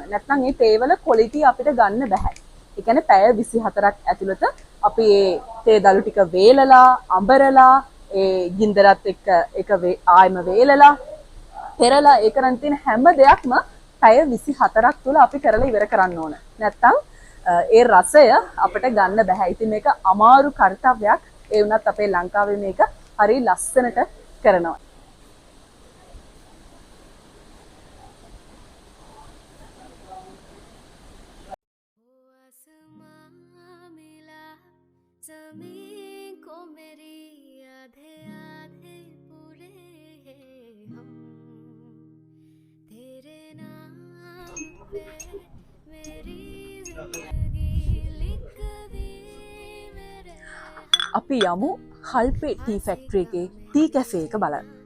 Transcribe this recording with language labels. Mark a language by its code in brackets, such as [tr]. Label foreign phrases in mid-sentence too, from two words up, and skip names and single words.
[si] නැත්නම් ඒ තේ වල ක්වොලිටිය අපිට ගන්න බෑ. ඒ කියන්නේ පැය 24ක් ඇතුළත අපි ඒ තේ දළු ටික වේලලා, අඹරලා, ඒ ගින්දරත් එක්ක ඒක ආයෙම වේලලා, පෙරලා ඒ කරන් තියෙන හැම දෙයක්ම පැය 24ක් තුල අපි කරලා ඉවර කරන්න ඕන. නැත්නම් ඒ රසය අපිට ගන්න බෑ. ඉතින් මේක අමාරු කාර්යයක්. ඒ වුණත් අපේ ලංකාවේ මේක හරි ලස්සනට කරනවා. [hi] ज़मीं को मेरी आधे आधे पूरे हम तेरे नाम पे मेरी ज़िंदगी लिख दी मेरे [si] අපි යමු හල්පේ [en] tea factory [si] එකේ [en] tea café [si] එක බලන්න.